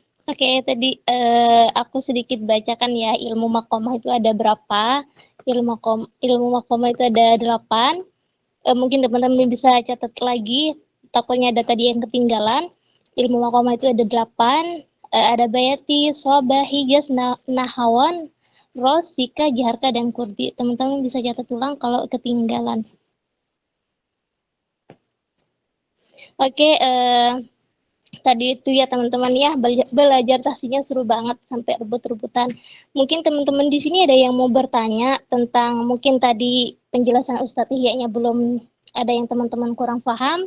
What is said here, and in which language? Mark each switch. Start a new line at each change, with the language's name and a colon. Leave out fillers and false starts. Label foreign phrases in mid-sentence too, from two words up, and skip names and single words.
Indonesian: Oke, tadi aku sedikit bacakan ya, ilmu makomah itu ada berapa? Ilmu makomah itu ada 8. Mungkin teman-teman bisa catat lagi, takutnya ada tadi yang ketinggalan. Ilmu makomah itu ada 8. Ada bayati, soba, hijaz, nahawan, ros, sika, jaharka, dan kurdi. Teman-teman bisa catat ulang kalau ketinggalan. Oke, tadi itu ya teman-teman ya, belajar tahsinya seru banget sampai rebut-rebutan. Mungkin teman-teman di sini ada yang mau bertanya tentang mungkin tadi penjelasan Ustadz Ihya-nya belum ada yang teman-teman kurang paham.